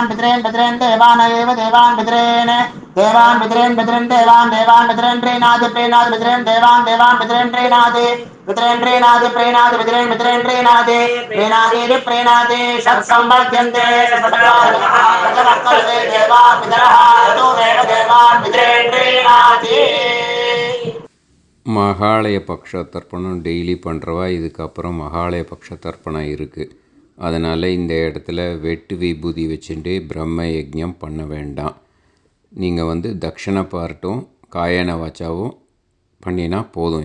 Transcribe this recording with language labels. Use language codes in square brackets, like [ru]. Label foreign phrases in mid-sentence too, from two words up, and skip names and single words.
[sa] पितॄन् पितॄन् देवानैव देवान् पितॄन् देवान् पितॄन् पितॄन् देवान् देवान् पितॄन् प्रीणाति प्रीणाति पितॄन् देवान् देवान् पितॄन् प्रीणाति पितॄन् प्रीणाति प्रीणाति पितॄन् पितॄन् प्रीणाति प्रीणाति प्रीणाति षट्संवर्ध्यन्ते सचवर्तन्ते देवा पितरः तदेव देवान् पितॄन् प्रीणाति. [ta] மகாலய பக்ஷ தர்ப்பணம் டெய்லி பண்ணுறவா இதுக்கப்புறம் மகாலய பக்ஷ தர்ப்பணம் இருக்குது. அதனால் இந்த இடத்துல வெட்டு விபூதி வச்சுட்டு பிரம்ம யஜ்ஞம் பண்ண வேண்டாம். நீங்கள் தட்சிண பார்ட்டும் காயன வாச்சாவும் பண்ணினா போதும்.